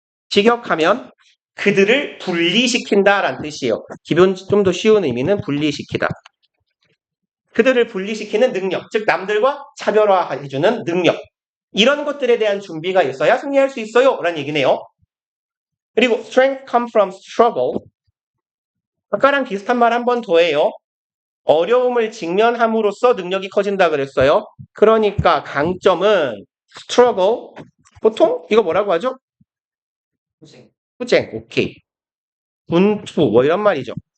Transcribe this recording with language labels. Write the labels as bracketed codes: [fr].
[ko] 직역하면 그들을 분리시킨다라는 뜻이에요. 기본 좀 더 쉬운 의미는 분리시키다. 그들을 분리시키는 능력, 즉 남들과 차별화해주는 능력. 이런 것들에 대한 준비가 있어야 승리할 수 있어요. 라는 얘기네요. 그리고 [en] strength comes from struggle. [ko] 아까랑 비슷한 말 한 번 더 해요. 어려움을 직면함으로써 능력이 커진다 그랬어요. 그러니까 강점은 struggle. 보통 이거 뭐라고 하죠? 투쟁. 오케이. 분투 뭐 이런 말이죠.